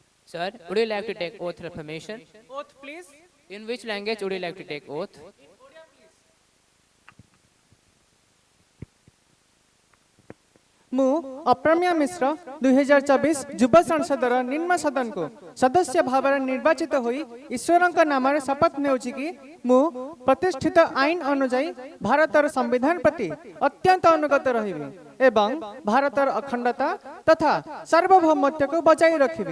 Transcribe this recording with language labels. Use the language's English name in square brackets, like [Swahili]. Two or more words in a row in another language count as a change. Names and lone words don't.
[English] Sir, would you like to take oath of affirmation? Oath, please. In which language would you like to take oath? [Odia] ମୁଁ ଅପ୍ରମ୍ୟା ମିଶ୍ର 2024 ଯୁବ ସଂସଦର ନିମ୍ନ ସଦନକୁ ସଦସ୍ୟ ଭାବରେ ନିର୍ବାଚିତ ହୋଇ ଈଶ୍ୱରଙ୍କ ନାମରେ ଶପଥ ନେଉଛି କି ମୁଁ ପ୍ରତିଷ୍ଠିତ ଆଇନ ଅନୁଯାୟୀ ଭାରତର ସମ୍ବିଧାନ ପ୍ରତି ଅତ୍ୟନ୍ତ ଅନୁଗତ ରହିବି ଏବଂ ଭାରତର ଅଖଣ୍ଡତା ତଥା ସାର୍ବଭୌମତ୍ୱକୁ ବଜାୟ ରଖିବି।